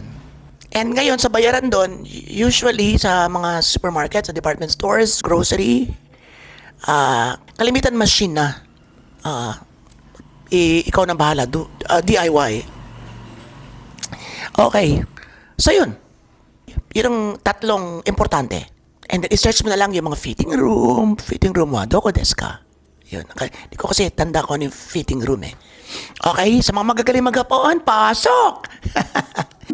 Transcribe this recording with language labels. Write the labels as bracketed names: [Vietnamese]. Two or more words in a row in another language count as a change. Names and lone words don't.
[Filipino] And ngayon, sa bayaran doon, usually sa mga supermarket, sa [English] department stores, [Filipino] grocery, kalimitan machine na. Ikaw na bahala. DIY. Okay. So, yun. Yun ang tatlong importante. And then, i-search mo na lang yung mga [English] fitting room [Filipino] wa, [Japanese] どこですか? Yun. Okay. [Filipino] Di ko kasi tanda ko ano yung [English] fitting room [Filipino] eh. Okay, sa mga magagaling maghapon, pasok!